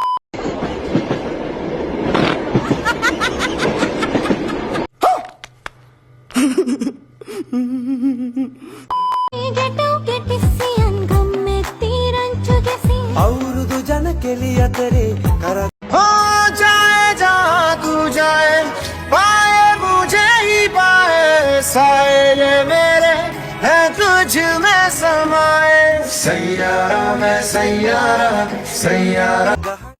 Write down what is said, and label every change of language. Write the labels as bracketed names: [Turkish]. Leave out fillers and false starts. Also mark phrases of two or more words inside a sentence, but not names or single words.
[Sinhala] අවුරුදු ජන කෙලි අතරේ කර හෝ [Hindi] ජාය ජා तू जाए पाए मुझे ही पाए साए मेरे है तुझ में समाए सैयारा मैं सैयारा सैयारा